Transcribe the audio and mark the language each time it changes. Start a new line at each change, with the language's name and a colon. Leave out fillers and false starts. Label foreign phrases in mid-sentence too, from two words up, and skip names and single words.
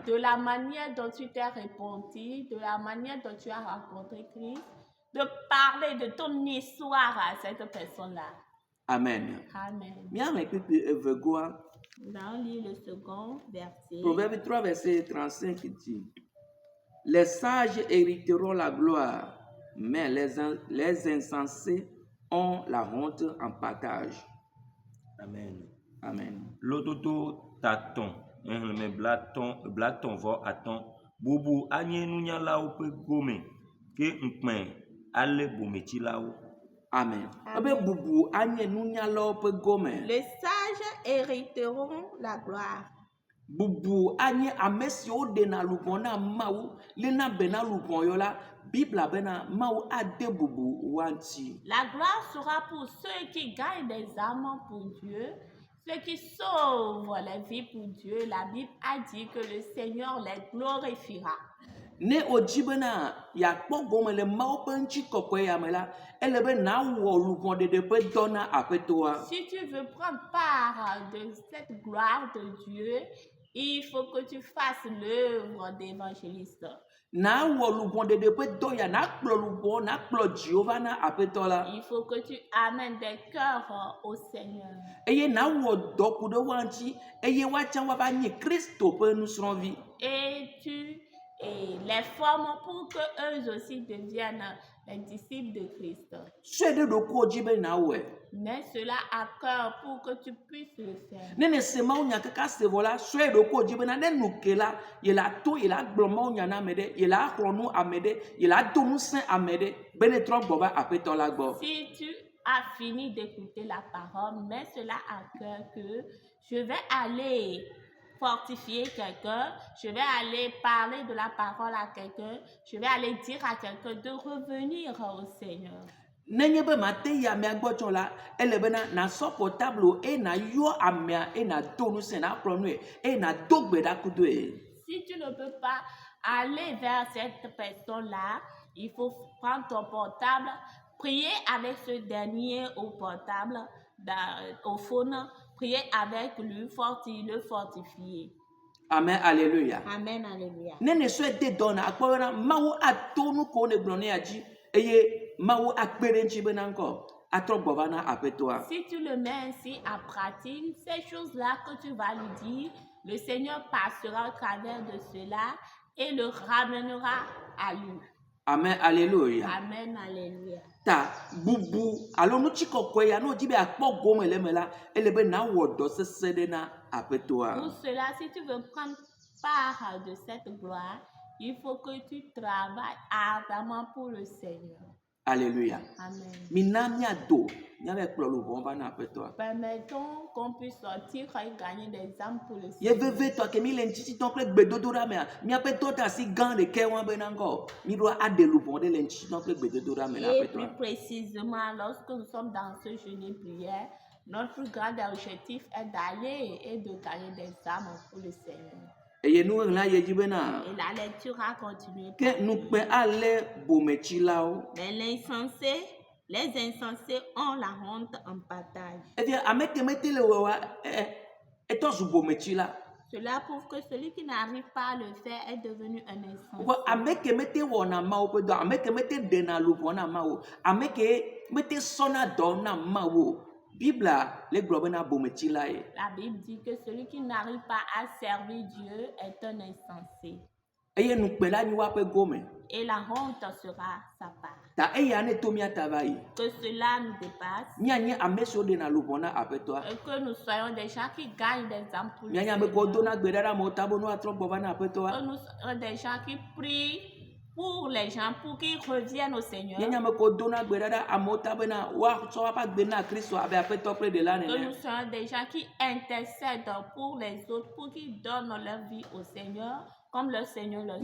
French: De la manière dont tu t'es repenti, de la manière dont tu as rencontré Christ, de parler de ton histoire à cette personne-là. Amen. Amen.
Ewe: Miaŋlẽ kpikpi eve goa.
French: Nous allons lire le second verset. Proverbe 3, verset 35 dit: Les sages hériteront la gloire, mais les insensés ont la honte en partage. Amen. Amen.
Ewe: Lododo tatɔn, xexlẽme blatɔn vɔ atɔn, bubu anye nunyalawo ƒe gome, ke ŋukpẽ ale bometsilawo. Amen. Amen. Ebe bubu anye nunyalawo ƒe gome.
French: Les sages hériteront la gloire.
Ewe: Bubu anye ame siwo ɖena lubɔ na Mawu, lena be na lubɔ yɔ la, Bibla bena Mawu ade bubu wa ŋuti.
French: La gloire sera pour ceux qui gagnent des âmes pour Dieu, ceux qui sauvent les vies pour Dieu. La Bible a dit que le Seigneur les glorifiera.
Ewe: Ne wòdzi bena yeakpɔ gome le Mawu ƒe ŋutikɔkɔe ya me la, ele be nawɔ lubɔɖeɖe ƒe dɔ na aƒetɔa.
French: Si tu veux prendre part de cette gloire de Dieu, il faut que tu fasses l'œuvre d'évangéliste.
Ewe: Nawɔ lubɔɖeɖe ƒe dɔ ya, nakplɔ lubɔ, nakplɔ dziwo va na aƒetɔ la.
French: Il faut que tu amènes des cœurs au Seigneur.
Ewe: Eye nawɔ dɔ ku ɖe wa ŋuti, eye woatsã woava nye Kristo ƒe nusrɔ̃vi.
French: Et tu les formes pour que eux aussi deviennent les disciples de Christ.
Ewe: Sɔe ɖe ɖokuiwò dzi be nawɔe.
French: Mets cela à cœur pour que tu puisses le faire.
Ewe: Ne ne se Mawu nya kaka se vɔ la, sɔe ɖokuiwò dzi bena ne nu ke la, yela to yela gblɔ Mawu nya na ame ɖe, yela xlɔ nu ame ɖe, yela do ŋusẽ ame ɖe be ne trɔ gbɔ va aƒetɔ la gbɔ.
French: Si tu as fini d'écouter la parole, mets cela à cœur que je vais aller fortifier quelqu'un, je vais aller parler de la parole à quelqu'un, je vais aller dire à quelqu'un de revenir au Seigneur.
Ewe: Nenye be mate yi amea gbɔ tsɔ la, ele bena na sɔ portable o, na yɔ amea, na do nu se, na kplɔ nu ye, na do gbe ɖa kudo ye.
French: Si tu ne peux pas aller vers cette personne-là, il faut prendre ton portable, prier avec ce dernier au portable, au phone, prier avec lui, le fortifier. Amen, alléluia. Amen, alléluia.
Ewe: Ne ne sɔ de dɔ na akpɔ bena mawu ato nu ko ne gblɔ ne ya dzi eye mawu akpe ɖe ŋuti bena ŋkɔ atrɔ gbɔ va na aƒetɔa.
French: Si tu le mets ainsi en pratique, ces choses-là que tu vas lui dire, le Seigneur passera au travers de cela et le ramènera à lui. Amen, alléluia. Amen, alléluia.
Ewe: Ta bubu alo nutsi kɔkɔe ya n'o di be akpɔ gome le me la, ele be na wɔ dɔ sese ɖe na aƒetɔa.
French: Pour cela, si tu veux prendre part de cette gloire, il faut que tu travailles ardemment pour le Seigneur. Alléluia. Amen.
Ewe: Mina miado, miave kplɔ luvɔ va na aƒetɔa.
French: Permettons qu'on puisse sortir et gagner des âmes pour le
Ewe: Ye
French: Seigneur.
Ewe: veve tɔ ke mi le ŋtsi tɔ kple gbedodoɖa mea, miaƒe dɔdeasi gã ɖeke wɔn bena ŋkɔ, mi ɖo aɖe luvɔ ɖe le ŋtsi tɔ kple gbedodoɖa me na
French: Et plus
Ewe: aƒetɔa.
French: précisément, lorsque nous sommes dans ce jeûne et prière, notre plus grand objectif est d'aller et de gagner des âmes pour le Seigneur.
Ewe: Eye nuŋlẽla ye dzi bena
French: Et la lecture a continué.
Ewe: ke nukpɛ alé bometsilawo.
French: Mais les insensés ont la honte en partage.
Ewe: Efia ame ke mete le wɔwa etɔ zu bometsila.
French: Cela prouve que celui qui n'arrive pas à le faire est devenu un insensé.
Ewe: Wɔ ame ke mete wɔna Mawu ƒe dɔ, ame ke mete ɖena luʋɔ na Mawu, ame ke mete sɔna dɔ na Mawu. Bibla le gblɔ bena bometsila ye.
French: La Bible dit que celui qui n'arrive pas à servir Dieu est un insensé.
Ewe: Eye nukpɛla nyi woaƒe gome.
French: Et la honte sera sa part.
Ewe: Ta eya ne to miata va yi.
French: Que cela nous dépasse.
Ewe: Mianye ame siwo ɖena luʋɔ na aƒetɔa.
French: Et que nous soyons des gens qui gagnent des âmes pour le
Ewe: Mianye ame
French: Seigneur.
Ewe: kewo dona gbe ɖa ɖe amewo ta be ne woatrɔ gbɔ va na aƒetɔa.
French: Que nous soyons des gens qui prient pour les gens, pour qu'ils reviennent au Seigneur.
Ewe: Mianye ame kewo dona gbe ɖa ɖe amewo ta bena woatsɔ woaƒe agbe na Kristo abe aƒetɔ kple ɖela
French: Que nous
Ewe: nene.
French: soyons des gens qui intercèdent pour les autres, pour qu'ils donnent leur vie au Seigneur, comme le Seigneur le